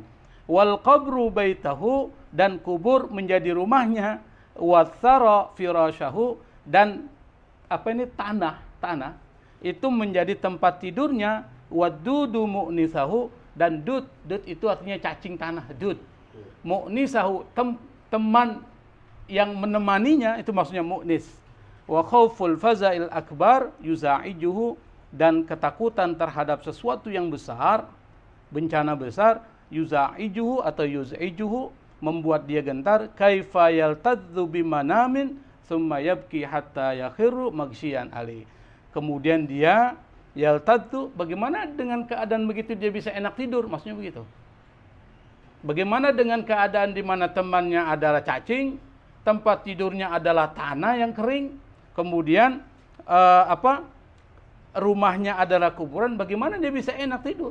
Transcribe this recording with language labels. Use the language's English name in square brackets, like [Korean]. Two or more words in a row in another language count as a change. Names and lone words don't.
[Arabic] والقبر بيته, [Indonesian] dan kubur menjadi rumahnya, [Arabic] والثرى فراشه, [Indonesian] dan apa ini tanah itu menjadi tempat tidurnya, [Arabic] والدود مؤنسه, [Indonesian] dan dud itu artinya cacing tanah, dud. Mu'nisahu, teman yang menemaninya, itu maksudnya mu'nis. [Arabic] وخوف الفزع الأكبر يزعجه, [Indonesian] dan ketakutan terhadap sesuatu yang besar, bencana besar, yuza'ijuhu atau yuz'ijuhu, membuat dia gentar. [Arabic] كيف يلتذ بمنام ثم يبكي حتى يخر مغشيا عليه. [Indonesian] Kemudian dia yaltadzu, bagaimana dengan keadaan begitu dia bisa enak tidur, maksudnya begitu. Bagaimana dengan keadaan di mana temannya adalah cacing, tempat tidurnya adalah tanah yang kering, kemudian rumahnya adalah kuburan, bagaimana dia bisa enak tidur?